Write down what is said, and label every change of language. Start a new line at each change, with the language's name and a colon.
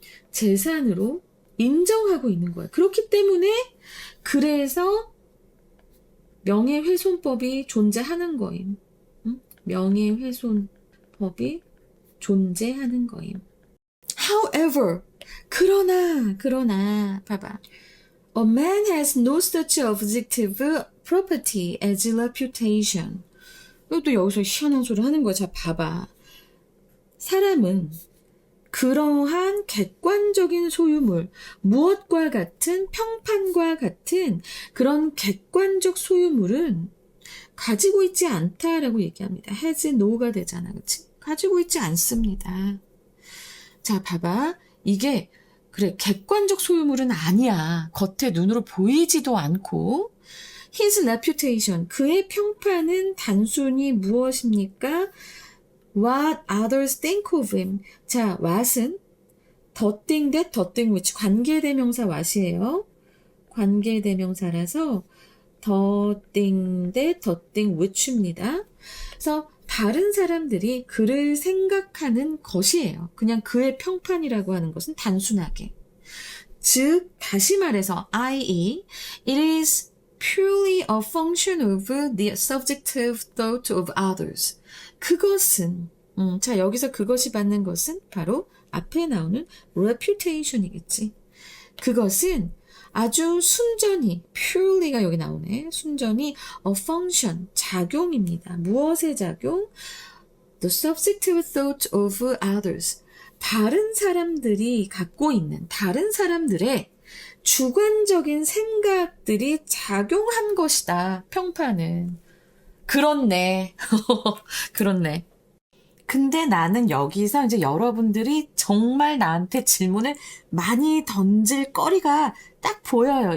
Korean: 재산으로 인정하고 있는 거예요. 그렇기 때문에 그래서 명예훼손법이 존재하는 거임. 응? 명예훼손법이 존재하는 거임. However, 그러나, 봐봐.
English: A man has no such objective property as reputation.
Korean: 또 여기서 희한한 소리 하는 거야. 자, 봐봐. 사람은 그러한 객관적인 소유물, 무엇과 같은 평판과 같은 그런 객관적 소유물은 가지고 있지 않다라고 얘기합니다. has no가 되잖아. 그치? 가지고 있지 않습니다. 자, 봐봐. 이게 그래, 객관적 소유물은 아니야. 겉에 눈으로 보이지도 않고.
English: His reputation,
Korean: 그의 평판은 단순히 무엇입니까?
English: What others think of him.
Korean: 자,
English: what은 the thing that, the thing which.
Korean: 관계대명사 what이에요. 관계대명사라서
English: the thing that, the thing which
Korean: 입니다. 그래서 다른 사람들이 그를 생각하는 것이에요. 그냥 그의 평판이라고 하는 것은 단순하게. 즉, 다시 말해서 i.e.
English: it is purely a function of the subjective thought of others.
Korean: 그것은 자, 여기서 그것이 받는 것은 바로 앞에 나오는 reputation이겠지. 그것은 아주 순전히, purely가 여기 나오네. 순전히 a function, 작용입니다. 무엇의 작용?
English: The subjective thought of others.
Korean: 다른 사람들이 갖고 있는, 다른 사람들의 주관적인 생각들이 작용한 것이다. 평판은. 그렇네. 그렇네. 근데 나는 여기서 이제 여러분들이 정말 나한테 질문을 많이 던질 거리가 딱 보여요.